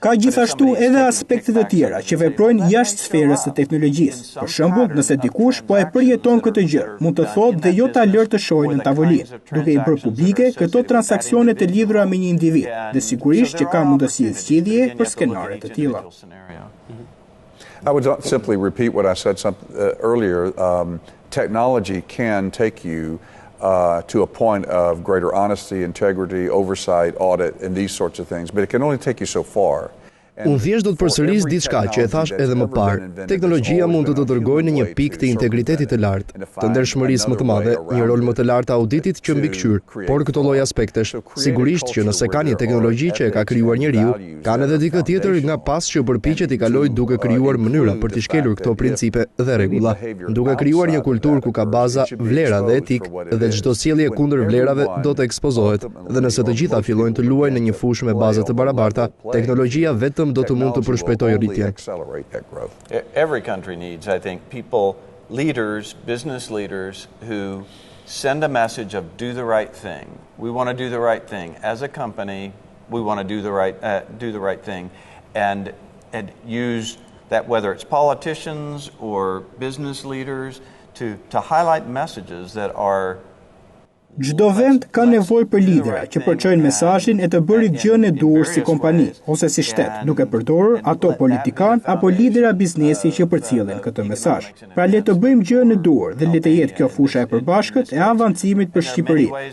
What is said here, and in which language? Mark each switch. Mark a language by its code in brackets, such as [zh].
[sq] Ka gjithashtu edhe aspekte të tjera që veprojnë jashtë sferës së teknologjisë. Për shembull, nëse dikush po e përjeton këtë gjë, mund të thotë dhe jo ta lërë të shohë në tavolinë, duke i bërë publike këto transaksione të lidhura me një individ, dhe sigurisht që ka mundësi zgjidhje për skenare të tilla. [en] I would simply repeat what I said earlier. Technology can take you to a point of greater honesty, integrity, oversight, audit, and these sorts of things, but it can only take you so far. [sq] Unë thjesht do të përsëris diçka që e thash edhe më parë. Teknologjia mund të dërgojë në një pikë të integritetit të lartë, të ndershmërisë më të madhe, një rol më të lartë të auditit që mbikëqyr, por këto lloj aspektesh, sigurisht që nëse ka një teknologji që e ka krijuar njeriu, kanë edhe dikë tjetër nga pas që përpiqet i kalojë duke krijuar mënyra për të shkelur këto principe dhe rregulla, duke krijuar një kulturë ku ka baza vlera dhe etik, dhe çdo sjellje kundër vlerave do të ekspozohet, dhe nëse të gjitha fillojnë të luajnë në një fushë me baza të barabarta, teknologjia vetëm do të mund të përshpejtojë rritjen. [en] Every country needs, I think, people, leaders, business leaders who send a message of do the right thing. We want to do the right thing. As a company, we want to do the right thing, and use that, whether it's politicians or business leaders, to highlight messages that are. [sq] Çdo vend ka nevojë për lidera që përçojnë mesazhin e të bërit gjën e duhur si kompani ose si shtet, duke përdorur ato politikan apo lidera biznesi që përcjellin këtë mesazh. Pra le të bëjmë gjën e duhur dhe le të jetë kjo fusha e përbashkët e avancimit për Shqipërinë.